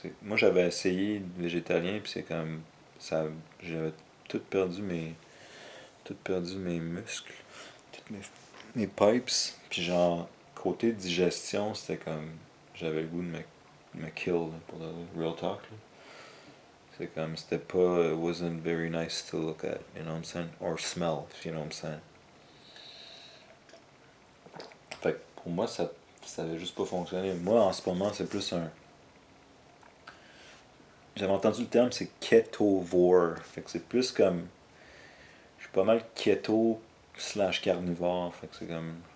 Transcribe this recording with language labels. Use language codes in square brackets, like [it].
[fr] Moi, j'avais essayé le végétalien, puis c'est comme. Ça, j'avais tout perdu mes muscles, toutes mes pipes. Puis genre, côté digestion, c'était comme. J'avais le goût de me [en] kill, [fr] là, pour le [en] real talk. [fr] Là. C'est comme, c'était pas. [en] It wasn't very nice to look at, you know what I'm saying? Or smell, if you know what I'm saying. [fr] Fait que pour moi, ça avait juste pas fonctionné. Moi, en ce moment, c'est plus un. J'avais entendu le terme, c'est ketovore. Fait que c'est plus comme. Je suis pas mal keto slash carnivore. Fait que c'est comme.